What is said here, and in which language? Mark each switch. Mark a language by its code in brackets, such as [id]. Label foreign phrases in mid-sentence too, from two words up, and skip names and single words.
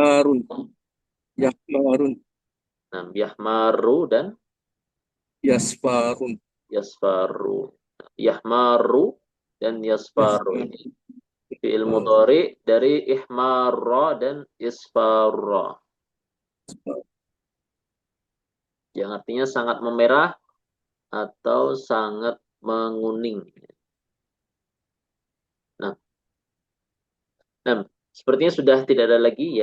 [ar] يحمرون. يحمرون. [id] Nah, yahmaru dan [ar] Yasfarun. يصفر. يحمر dan yasfaru Yahmarun. [id] ini [ar] فعل مضارع [id] dari ihmarra dan isfarra. Yang artinya sangat memerah atau sangat menguning. Nah, nah, sepertinya sudah tidak ada lagi ya.